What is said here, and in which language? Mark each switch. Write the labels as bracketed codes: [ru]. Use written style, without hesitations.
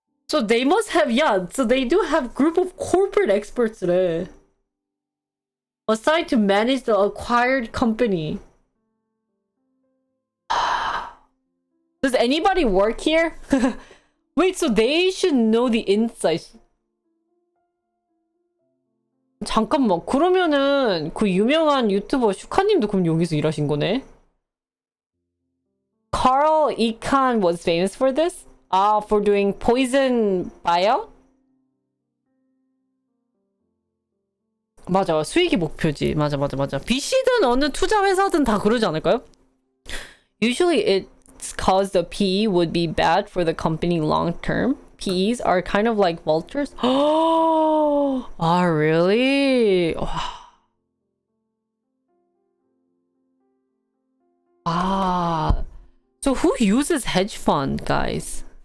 [en] So they must have, so they do have group of corporate experts래. Assigned to manage the acquired company. Does anybody work here? Wait, so they should know the insights. [ko] 잠깐만, 그러면은 그 유명한 유튜버 슈카님도 그럼 여기서 일하신 거네? [en] Carl Icahn was famous for this? For doing poison buyout? [ko] 맞아, 수익이 목표지. 맞아. VC든 어느 투자 회사든 다 그러지 않을까요? [en] Usually it's cause the PE would be bad for the company long term. PEs are kind of like vultures. Oh, really? Ah. So who uses hedge fund, guys?